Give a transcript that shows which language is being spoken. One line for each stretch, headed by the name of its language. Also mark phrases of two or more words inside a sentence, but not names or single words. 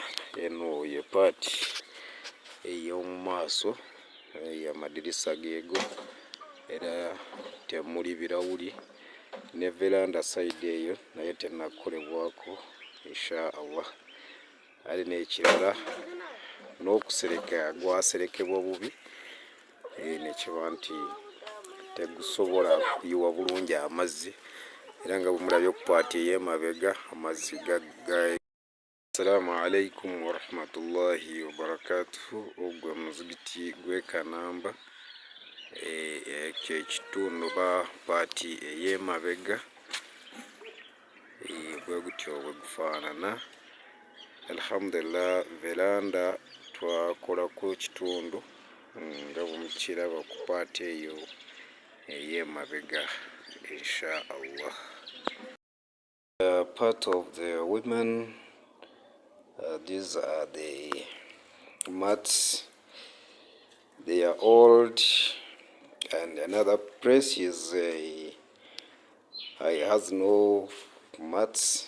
Ganda: Eno ye paati ey'omu maaso y'amadirisa geego era temuli birawuli, ne veranda side eyo naye tenakolebwako
Arabic: إن شاء الله.
Ganda: Ali n'ekirala n'okusereka gwaserekebwa bubi nekiba nti tegusobola kuyiwa bulungi amazzi era nga bwemulabye ku paati ey'emabega amazzi gaggayo.
Arabic: السلام عليكم ورحمة الله وبركاته.
Ganda: Ogwo muzigiti gw'e Kanamba, ekyo ekitundu ba paati ey'emabega bwe gutyo bwe gufaanana. Alhamdulillah, veranda twakolako kitundu nga bwemukiraba ku paati eyo ey'emabega
Arabic: إن شاء الله.
English: Part of the women, these are the mats. They are old, and another place is has no mats.